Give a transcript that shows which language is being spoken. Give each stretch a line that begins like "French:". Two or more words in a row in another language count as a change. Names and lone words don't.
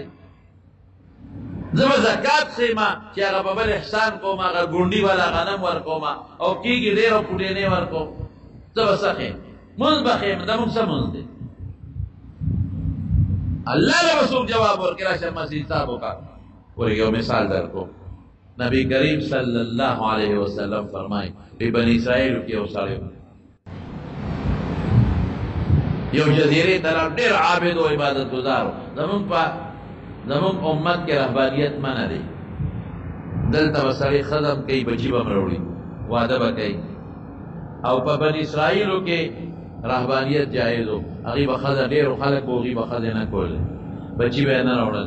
Pashto: زه به زکات ښیم چې هغه به بل احسان کوم، هغه ګونډي والا غنم ورکوم او کېږي ډېر او پوډینې ورکوم. زه به څه ښیم؟ مونځ به ښیم. دا مونږ څه مونځ دی؟ الله له به څوک جواب ورکړي راشه مسیح حساب وکړه. ورې یو مثال در کوم. نبی کریم
Arabic: صلی اللہ علیہ وسلم
Urdu: فرمائے کہ بنی اسرائیل کی
Pashto: یو سړی یو جزیرے طرف ډېر عابد و عبادت گزارو. زمون امت کے رهبانیت منع دی. دلته به سړی ښځه کوي، بچي به راوړي، واده به کوي. او په بني اسرائیلو کې رهبانیت جایز و، هغې به ښځه ډېرو خلک به هغې به ښځې نه کولې، بچي به یې نه راوړل.